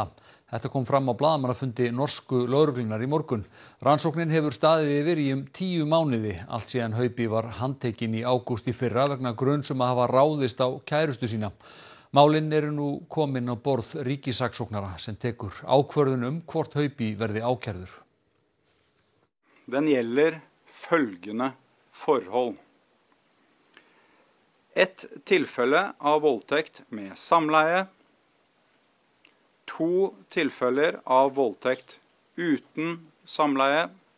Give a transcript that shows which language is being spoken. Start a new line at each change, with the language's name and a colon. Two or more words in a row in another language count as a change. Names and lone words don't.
Icelandic: Þetta kom fram á blaðamannafundi norsku lögreglunnar í morgun. Rannsóknin hefur staðið yfir í 10 mánuði, allt síðan Haubi var handtekinn í ágúst í fyrra vegna gruns að hafa ráðist á kærustu sína. Málin eru nú komin á borð ríkissaksóknara sem tekur ákvörðun hvort Haubi verði ákærður.
Norwegian: Den gjelder følgende forhold. Et tilfelle av voldtekt med samleie. 2 tilfeller av voldtekt uten samleie.